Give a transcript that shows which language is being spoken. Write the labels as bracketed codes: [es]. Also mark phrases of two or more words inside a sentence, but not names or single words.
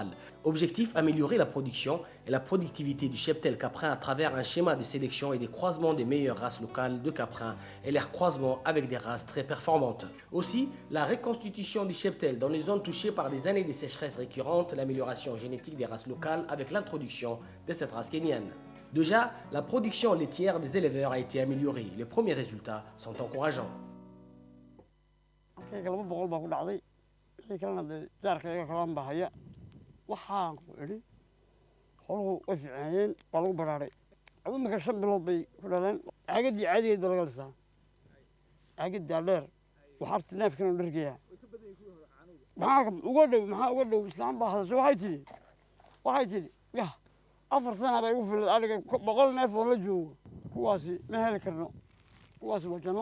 [fr] Objectif, améliorer la production et la productivité du cheptel caprin à travers un schéma de sélection et des croisements des meilleures races locales de caprins et leur croisement avec des races très performantes. Aussi, la reconstitution du cheptel dans les zones touchées par des années de sécheresse récurrentes, l'amélioration génétique des races locales avec l'introduction de cette race kenyane. Déjà, la production laitière des éleveurs a été améliorée. Les premiers résultats sont encourageants. [so] laba boqol baa ku dhacday wixii kalena dee jaarkayga kalaan baa haya waxaan ku idhi holuhu way fiicnaayeen waa lagu baraaray adu iminka 5 bilood bay ku dhaleen caagadii caadigeed baa laga lisaa caagaddaa dheer waxaarta neefkan u dhergayaa maxaa uga dhow islaan baa hadasho waxay tidhi yah 4 sana bay igu filad adiga 100 neef oo la joogo kuwaasi ma heli karno kuwaasi waa janno